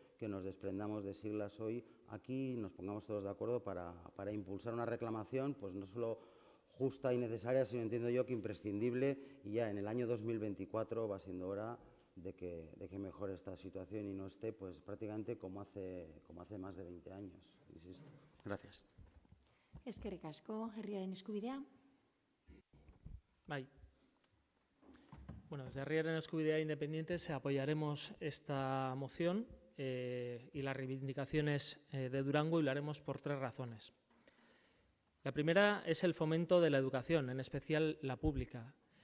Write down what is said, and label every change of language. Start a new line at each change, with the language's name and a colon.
Spanish: que nos desprendamos de siglas hoy aquí y nos pongamos todos de acuerdo para impulsar una reclamación, pues no solo justa y necesaria, sino entiendo yo que imprescindible, y ya en el año 2024 va siendo hora de que mejore esta situación y no esté pues prácticamente como hace más de 20 años, insisto. Gracias.
Basque: Eskerrik asko, herriaren eskubidea. Bai.
Spanish: Bueno, desde Herriaren Eskubidea Independientes apoyaremos esta moción y las reivindicaciones de Durango, y lo haremos por 3 razones. La primera es el fomento de la educación, en especial la pública.